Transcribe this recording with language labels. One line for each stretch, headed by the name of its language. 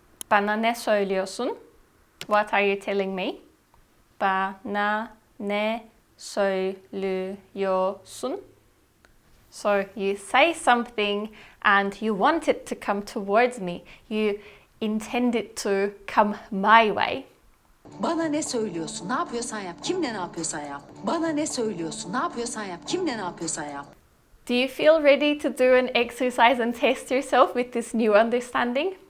Turkish: Bana ne söylüyorsun?
English: What are you telling me?
Turkish: Bana ne söylüyorsun?
English: So you say something and you want it to come towards me. You intend it to come my way.
Turkish: Bana ne söylüyorsun? Ne yapıyorsan yap. Kimle ne yapıyorsan yap. Bana ne söylüyorsun? Ne yapıyorsan yap. Kimle ne yapıyorsan yap.
English: Do you feel ready to do an exercise and test yourself with this new understanding?